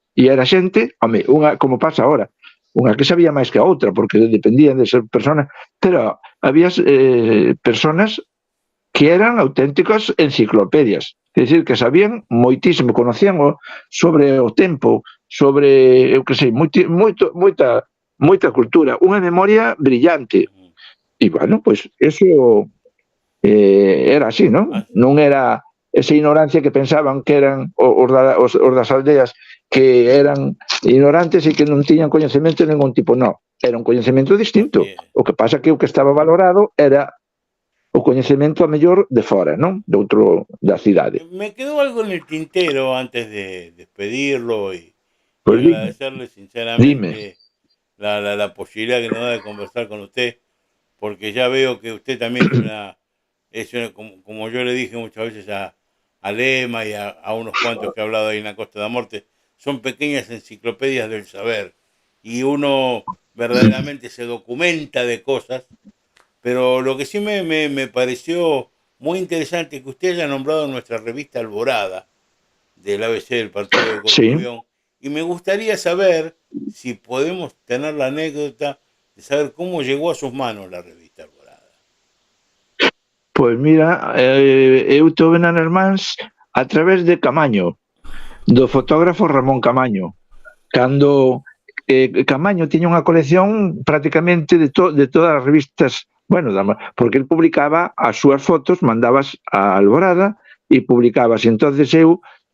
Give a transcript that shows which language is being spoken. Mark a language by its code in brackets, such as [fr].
[gl] E era xente, unha, como pasa agora, unha que sabía máis que a outra, porque dependían de ser personas, pero había personas que eran auténticas enciclopedias, é dicir, que sabían moitísimo, conocían sobre o tempo, sobre, eu que sei, moita cultura, unha memoria brillante. E, bueno, pois, eso era así, non? Non era esa ignorancia que pensaban que eran os das aldeas, que eran ignorantes e que non tiñan coñecemento de ningún tipo, non. Era un coñecemento distinto. O que pasa que o que estaba valorado era o coñecemento a mellor de fora, non? De outro da cidade. [es] Me quedou algo en el tintero antes de despedirlo y agradecerle sinceramente la posibilidad que nos da de conversar con usted, porque ya veo que usted también es una, como yo le dije muchas veces a Lema y a unos cuantos que he hablado ahí en la Costa de la Morte, son pequeñas enciclopedias del saber y uno verdaderamente se documenta de cosas, pero lo que sí me pareció muy interesante que usted haya nombrado nuestra revista Alborada del ABC del Partido de Corcubión, y me gustaría saber si podemos tener la anécdota de saber cómo llegó a sus manos la revista Alborada. [gl] Pois mira, eu tuve nas mans a través de Camaño, do fotógrafo Ramón Camaño, cando Camaño tiña unha colección prácticamente de todas as revistas, bueno, porque el publicaba as súas fotos, mandabas a Alborada e publicabas, entonces eu